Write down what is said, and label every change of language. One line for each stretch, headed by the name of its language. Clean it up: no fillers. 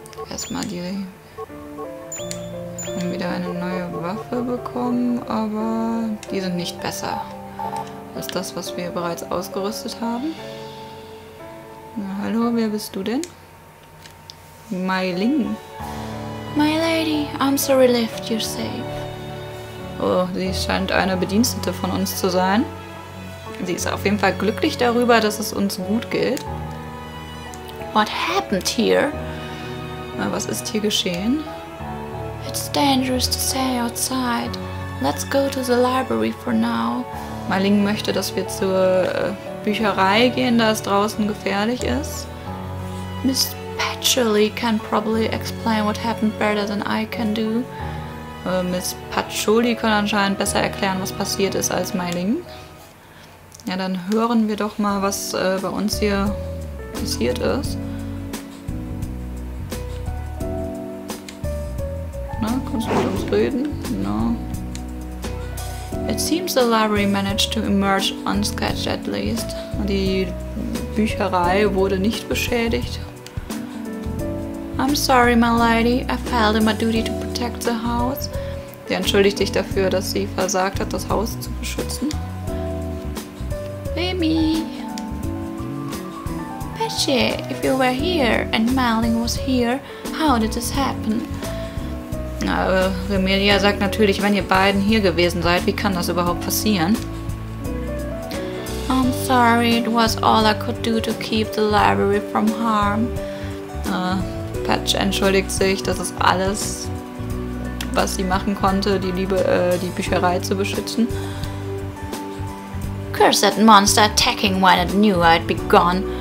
German: Erstmal die... Wir haben wieder eine neue Waffe bekommen, aber die sind nicht besser als das, was wir bereits ausgerüstet haben. Na, hallo, wer bist du denn? Mei Ling.
English: My lady, I'm so relieved you're safe.
German: Oh, sie scheint eine Bedienstete von uns zu sein. Sie ist auf jeden Fall glücklich darüber, dass es uns gut geht.
English: What happened here?
German: Was ist hier geschehen?
English: It's dangerous to stay outside. Let's go to the library for now.
German: My Ling möchte, dass wir zur Bücherei gehen, da es draußen gefährlich ist.
English: Miss Patchouli can probably explain what happened better than I can do.
German: Miss Patchouli kann anscheinend besser erklären, was passiert ist, als My Ling. Ja, dann hören wir doch mal, was bei uns hier passiert ist. Na, kannst du mit uns reden?
English: No. It seems the library managed to emerge unscathed at least.
German: Die Bücherei wurde nicht beschädigt.
English: I'm sorry, my lady. I failed in my duty to protect the house.
German: Sie entschuldigt sich dafür, dass sie versagt hat, das Haus zu beschützen. Remi!
English: Patchy, if you were here and Marling was here, how did this happen?
German: Na, Remilia sagt natürlich, wenn ihr beiden hier gewesen seid, wie kann das überhaupt passieren?
English: I'm sorry, it was all I could do to keep the library from harm.
German: Patch entschuldigt sich, das ist alles, was sie machen konnte, die Bücherei zu beschützen.
English: Cursed monster attacking when it knew I'd be gone.